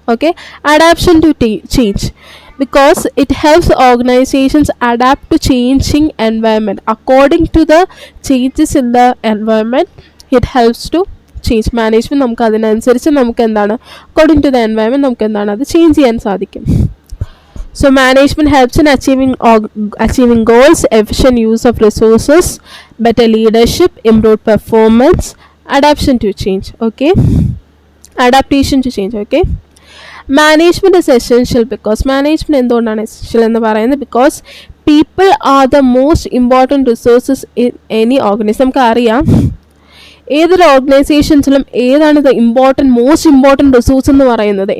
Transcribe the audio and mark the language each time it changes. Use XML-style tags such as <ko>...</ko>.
<en>Okay. Adaption to change, because it helps organizations adapt to changing environment according to the changes in the environment. It helps to change management,</en> <ml>നമുക്ക് അതിനനുസരിച്ച് നമുക്ക് എന്താണ് according to the environment നമുക്ക് എന്താണ് അത് change ചെയ്യാൻ സാധിക്കും.</ml> <en>So management helps in achieving goals, efficient use of resources, better leadership, improved performance, adaptation to change. Okay, adaptation to change.</en> <ml>Okay,</ml> <en>management is essential because</en> <ml>management എന്തുകൊണ്ടാണ് essential എന്ന് പറയുന്നത്?</ml> <en>Because people are the most important resources in any organisation.</en> <ml>നമുക്കറിയാം ഏതൊരു ഓർഗനൈസേഷൻസിലും ഏതാണ് most important resource എന്ന് പറയുന്നത്.</ml>